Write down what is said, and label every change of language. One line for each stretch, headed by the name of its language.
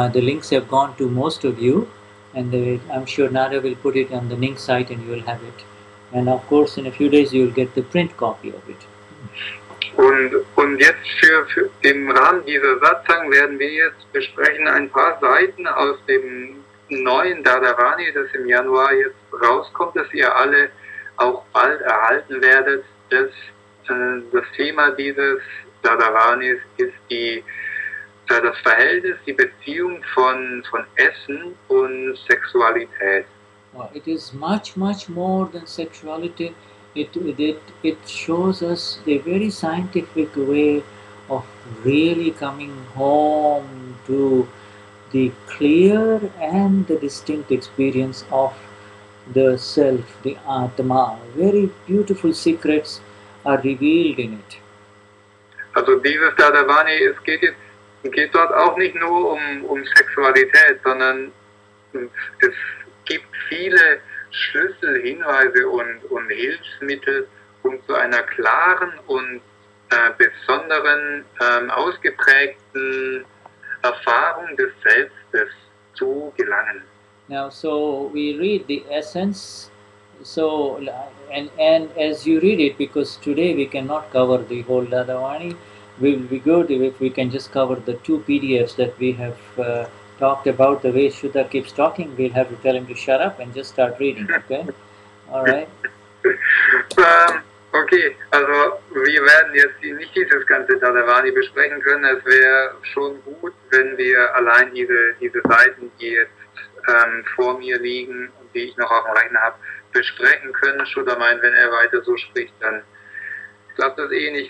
English: The links have gone to most of you, and I'm sure Nada will put it on the link site and you will have it. And of course, in a few days you will get the print copy of it.
German: Und jetzt für im Rahmen dieser Satzang werden wir jetzt besprechen ein paar Seiten aus dem neuen Dadavani, das im Januar jetzt rauskommt, das ihr alle auch bald erhalten werdet. Das Thema dieses Dadavanis ist das Verhältnis, die Beziehung von Essen und Sexualität.
English: Well, it is much more than sexuality. It shows us a very scientific way of really coming home to the clear and the distinct experience of the self, the Atma. Very beautiful secrets are revealed in it.
German: Also dieses Dadavani, geht dort auch nicht nur um Sexualität, sondern es gibt viele Schlüssel, Hinweise und Hilfsmittel, um zu einer klaren und besonderen, ausgeprägten Erfahrung des Selbstes zu gelangen.
English: Now, so we read the essence. So, and as you read it, because today we cannot cover the whole Dadavani, we will be good if we can just cover the 2 PDFs that we have talked about. The way Shuddha keeps talking, we'll have to tell him to shut up and just start reading, okay? All right?
German: Okay, also wir werden jetzt nicht dieses ganze Dadavani besprechen können. Es wäre schon gut, wenn wir allein diese Seiten, die jetzt vor mir liegen und die ich noch auf dem Rechner habe, besprechen können. Shuddha meint, wenn er weiter so spricht, dann klappt das eh nicht.